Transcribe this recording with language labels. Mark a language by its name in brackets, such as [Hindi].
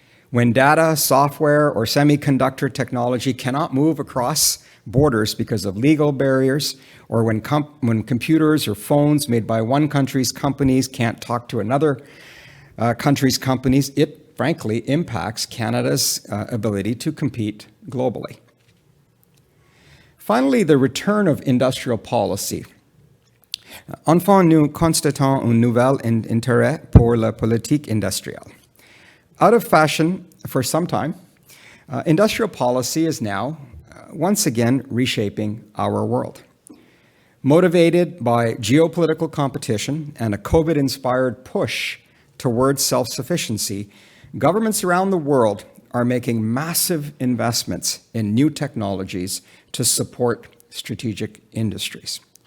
[English] When data, software, or semiconductor technology cannot move across borders because of legal barriers, or when computers or phones made by one country's companies can't talk to another country's companies, it frankly impacts Canada's ability to compete globally. Finally, the return of industrial policy. [French] Enfin, nous constatons un nouvel intérêt pour la politique industrielle. [English] Out of fashion for some time, industrial policy is now once again reshaping our world. Motivated by geopolitical competition and a COVID-inspired push towards self-sufficiency, governments around the world are making massive investments in new technologies to support strategic industries.